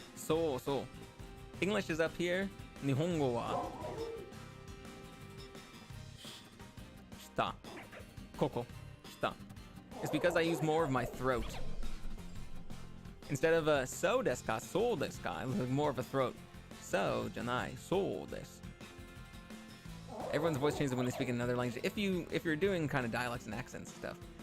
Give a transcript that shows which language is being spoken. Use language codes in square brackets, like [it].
[ja] そうそう。 [en] English is up here. [ja] 日本語は下。ここ。下。 [en] It's because I use more of my throat. Instead of a so [ja] ですか、そうですか, [en] I have more of a throat. [ja] So じゃない、そうです。 [en] Everyone's voice changes when they speak in another language. If you're doing kind of dialects and accents and stuff.